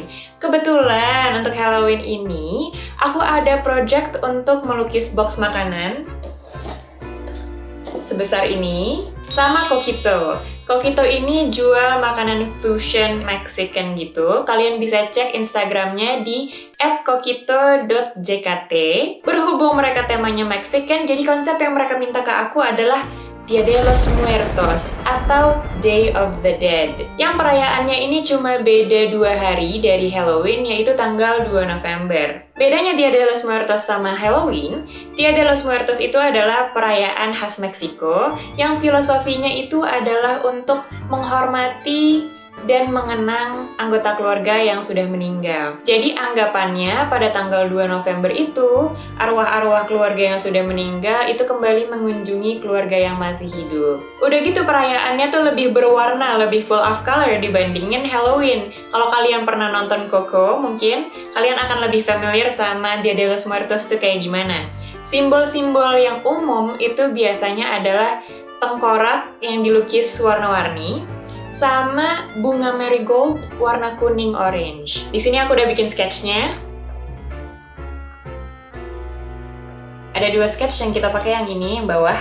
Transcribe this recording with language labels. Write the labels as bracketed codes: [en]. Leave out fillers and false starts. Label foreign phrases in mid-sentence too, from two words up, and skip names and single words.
[id] Kebetulan untuk Halloween ini, aku ada project untuk melukis box makanan sebesar ini sama Coquito. Coquito ini jual makanan [en] fusion Mexican [id] gitu. Kalian bisa cek Instagramnya di @coquito.jkt. Berhubung mereka temanya Mexican, jadi konsep yang mereka minta ke aku adalah Dia de los Muertos atau Day of the Dead. Yang perayaannya ini cuma beda 2 hari dari Halloween, yaitu tanggal 2 November. Bedanya Dia de los Muertos sama Halloween, Dia de los Muertos itu adalah perayaan khas Meksiko yang filosofinya itu adalah untuk menghormati dan mengenang anggota keluarga yang sudah meninggal. Jadi anggapannya pada tanggal 2 November itu, arwah-arwah keluarga yang sudah meninggal itu kembali mengunjungi keluarga yang masih hidup. Udah gitu perayaannya tuh lebih berwarna, lebih [en] full of color [id] dibandingin Halloween. Kalau kalian pernah nonton Coco, mungkin kalian akan lebih familiar sama Dia de los Muertos tuh kayak gimana. Simbol-simbol yang umum itu biasanya adalah tengkorak yang dilukis warna-warni, sama bunga marigold warna kuning orange. Di sini aku udah bikin sketchnya. Ada 2 sketch yang kita pakai, yang ini yang bawah.